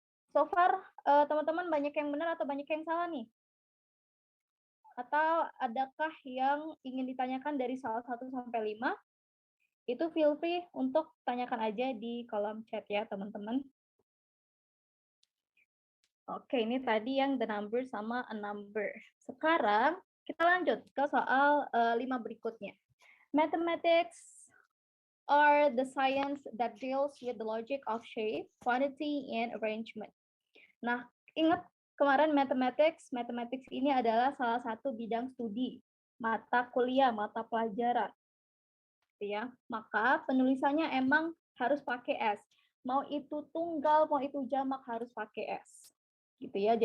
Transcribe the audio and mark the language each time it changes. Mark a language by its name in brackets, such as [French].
[English] So far, [Indonesian] teman-teman banyak yang benar atau banyak yang salah nih? Atau adakah yang ingin ditanyakan dari salah 1 sampai 5? Itu [English] feel free [Indonesian] untuk tanyakan aja di kolom chat ya, teman-teman. Oke, ini tadi yang the number sama a number. Sekarang kita lanjut ke soal 5 berikutnya. [English] Mathematics are the science that deals with the logic of shape, quantity, and arrangement. [Indonesian] Nah, ingat kemarin mathematics ini adalah salah satu bidang studi, mata kuliah, mata pelajaran. Ya, maka penulisannya emang harus pakai S. Mau itu tunggal, mau itu jamak harus pakai S. Gitu ya.